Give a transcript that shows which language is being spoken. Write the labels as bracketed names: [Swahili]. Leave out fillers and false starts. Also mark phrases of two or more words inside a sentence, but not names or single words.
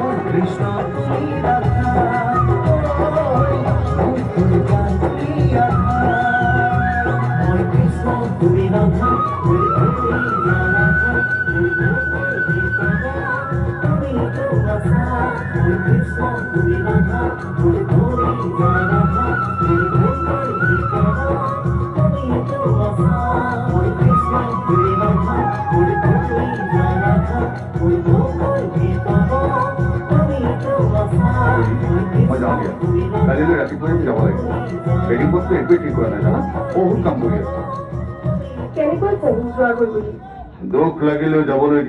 [Bangla] Krishna, তুমি রাধা তুমি রাধা তুমি তো রাধা তুমি কৃষ্ণ তুমি রাধা তুমি রাধা তুমি তো রাধা তুমি কৃষ্ণ তুমি রাধা তুমি রাধা তুমি তো রাধা [Assamese] মই যাওঁ দিয়া কালিলৈ ৰাতিপুৱাই যাব লাগিব বেডিং বস্তু একোৱেই ঠিক কৰা নাই জানা বহুত কাম কৰি আছো কেনেকৈ কওঁ যোৱা গৈ বুলি দুখ লাগিলেও যাবলৈ